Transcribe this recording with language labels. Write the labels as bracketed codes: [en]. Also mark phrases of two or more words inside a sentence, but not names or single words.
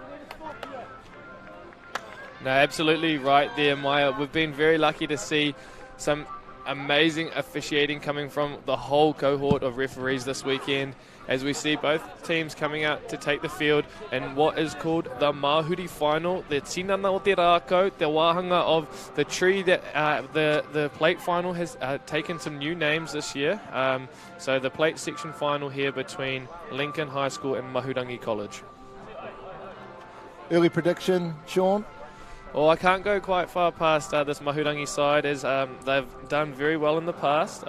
[en] No, absolutely right there, Maya. We've been very lucky to see some amazing officiating coming from the whole cohort of referees this weekend, as we see both teams coming out to take the field in what is called the Mahuri final, the [mi] tinana o te rākau, [en] the wāhanga of the tree that the plate final has taken some new names this year. So the plate section final here between Lincoln High School and Mahurangi College. Early prediction, Sean? Well, I can't go quite far past this Mahurangi side, as they've done very well in the past.